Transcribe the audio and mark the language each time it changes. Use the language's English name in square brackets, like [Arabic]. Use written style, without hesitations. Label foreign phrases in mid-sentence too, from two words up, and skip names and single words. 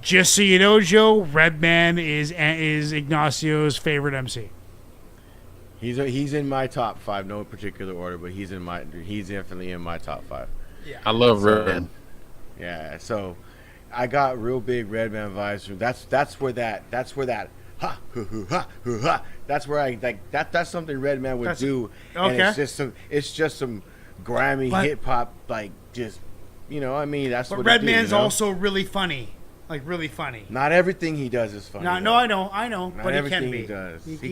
[English] Just so you know, Joe, Redman is Ignacio's favorite MC. He's in my top 5, no particular order, but he's definitely in my top 5. Yeah. I love Red. Yeah. So, I got real big Redman vibes from. That's where that ha hoo ha hoo ha. That's where I like that. That's something Redman would do. Okay. And it's just some grimy hip hop, like just I mean that's But what. Redman's also really funny, like really funny. Not everything he does is funny. No, I know, Not but he everything can be. he does. He